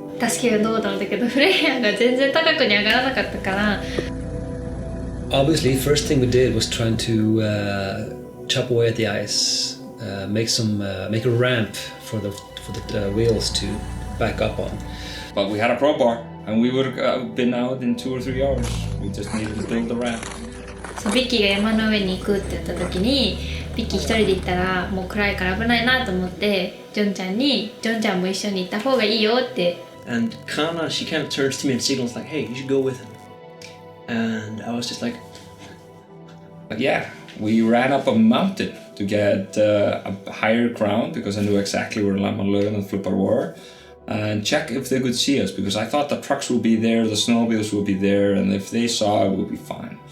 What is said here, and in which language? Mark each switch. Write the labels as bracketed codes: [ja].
[ja] 助けがどうだろうだけどフレイヤーが全然高くに上がらなかったから。 [en] Obviously, first thing we did was trying to chop away at the ice, make a ramp for the wheels to back up on. But we had a crowbar and we would have been out in 2 or 3 hours. We just needed to build the ramp. [ja] そうビッキーが山の上に行くって言った時にビッキー一人で行ったらもう暗いから危ないなと思ってジョンちゃんも一緒に行った方がいいよって。 [en] And Kana, she kind of turns to me and signals like, hey, you should go with him. And I was just like... Yeah, we ran up a mountain to get a higher ground because I knew exactly where Lammerløven and Flipper were. And check if they could see us because I thought the trucks would be there, the snowmobiles would be there, and if they saw it, we'll be fine.